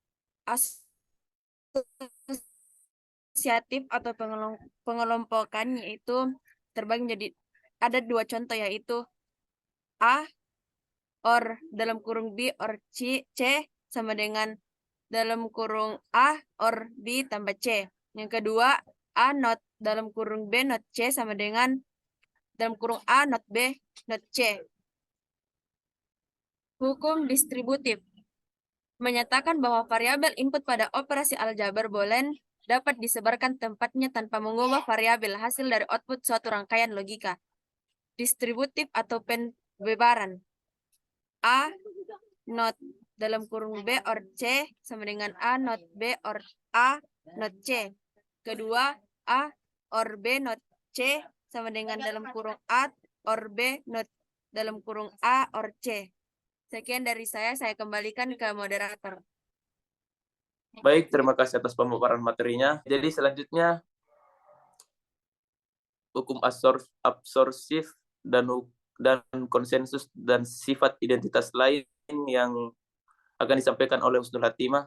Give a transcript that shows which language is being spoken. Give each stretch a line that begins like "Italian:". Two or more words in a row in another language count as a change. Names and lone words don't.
Indonesian: Asosiatif atau pengelompokan yaitu terbagi menjadi ada 2 contoh, yaitu A or dalam kurung B or C sama dengan dalam kurung A or B tambah C. Yang kedua, A not dalam kurung B not C sama dengan dalam kurung A not B not C. Hukum distributif menyatakan bahwa variabel input pada operasi aljabar boolean dapat disebarkan tempatnya tanpa mengubah variabel hasil dari output suatu rangkaian logika. Distributif atau pembebaran. A not dalam kurung B or C sama dengan A not B or A not C. Kedua, A or B not C sama dengan dalam kurung A or B not dalam kurung A or C. Sekian dari saya kembalikan ke moderator. Baik, terima kasih atas pemaparan materinya. Jadi selanjutnya hukum absorsif dan konsensus dan sifat identitas lain yang akan disampaikan oleh Husnul Hatimah.